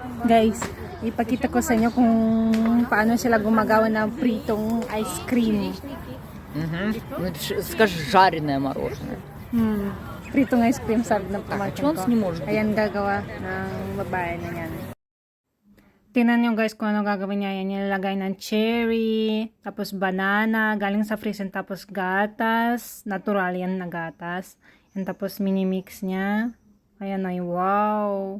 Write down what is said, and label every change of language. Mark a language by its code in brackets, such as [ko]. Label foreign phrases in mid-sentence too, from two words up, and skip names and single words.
[tl] Guys, ipakita ko sa inyo kung paano sila gumagawa ng pritong [en] ice cream. [ru] Скажи, жареное мороженое. [tl] Pritong [en] ice cream, [tl] sabi ng pamangkin [ru] Чего он [tl] ko. [ru] не может? [tl] Ayan gagawa ng babae na yan. Tingnan nyo guys kung ano gagawin niya. Yan, nilalagay ng cherry, tapos banana, galing sa freezer, tapos gatas, natural yan na gatas. Yan, tapos mini-mix niya. Ayan ay, wow!